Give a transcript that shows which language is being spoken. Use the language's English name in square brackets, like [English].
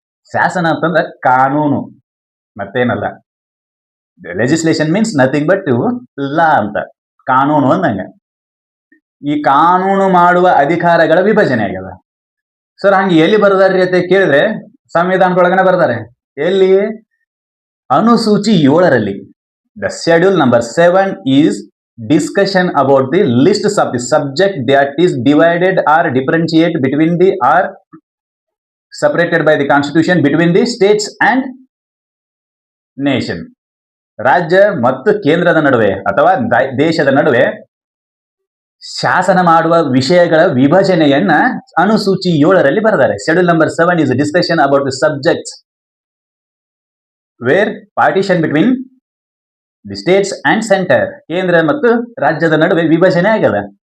[Kannada] ಶಾಸನ ಅಂತಂದ್ರೆ ಕಾನೂನು, ಮತ್ತೇನಲ್ಲ. [English] legislation means nothing but law [Kannada] ಅಂತ. ಕಾನೂನು ಅಂದಂಗ. ಈ ಕಾನೂನು ಮಾಡುವ ಅಧಿಕಾರಗಳ ವಿಭಜನೆ ಆಗ್ಯದ. ಸರ್ ಹಂಗೆ ಎಲ್ಲಿ ಬರ್ದಾರ್ರಿ ಅಂತ ಕೇಳಿದ್ರೆ ಸಂವಿಧಾನದೊಳಗನೆ ಬರ್ದಾರೆ. ಎಲ್ಲಿ? ಅನುಸೂಚಿ 7ರಲ್ಲಿ. [English] The schedule number 7 is discussion about the lists of the subject that is divided or differentiate between the or separated by the constitution between the states and nation. [Kannada] ರಾಜ್ಯ ಮತ್ತು ಕೇಂದ್ರದ ನಡುವೆ ಅಥವಾ ದೇಶದ ನಡುವೆ ಶಾಸನ ಮಾಡುವ ವಿಷಯಗಳ ವಿಭಜನೆಯನ್ನ ಅನುಸೂಚಿ 7ರಲ್ಲಿ ಬರೆದಿದ್ದಾರೆ. [English] schedule number 7 is a discussion about the subjects where partition between the states and center, [Kannada] ಕೇಂದ್ರ ಮತ್ತು ರಾಜ್ಯದ ನಡುವೆ ವಿಭಜನೆ ಆಗ್ಯದ.